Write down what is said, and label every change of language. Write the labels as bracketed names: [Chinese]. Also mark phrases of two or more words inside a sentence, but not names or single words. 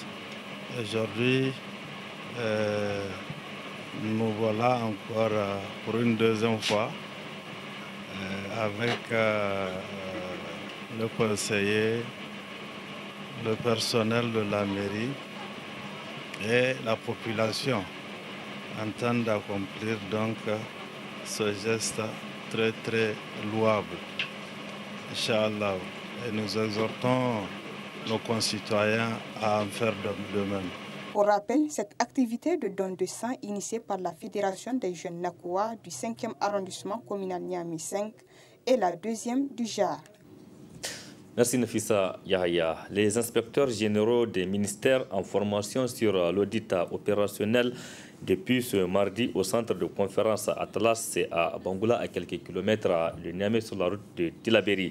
[French] Aujourd'hui, nous voilà encore pour une deuxième fois avec le conseiller, le personnel de la mairie et la population en train d'accomplir donc ce geste très très louable. Inch'Allah. Et nous exhortons nos concitoyens à en faire de même. Pour rappel, cette activité de don de sang initiée par la Fédération des jeunes Nakoua du 5e arrondissement communal Niamey 5 est la deuxième du genre. Merci Nafissa Yahaya. Les inspecteurs généraux des ministères en formation sur l'audit opérationnel depuis ce mardi au centre de conférence Atlas, c'est à Bangoula, à quelques kilomètres de Niamey sur la route de Tilaberi.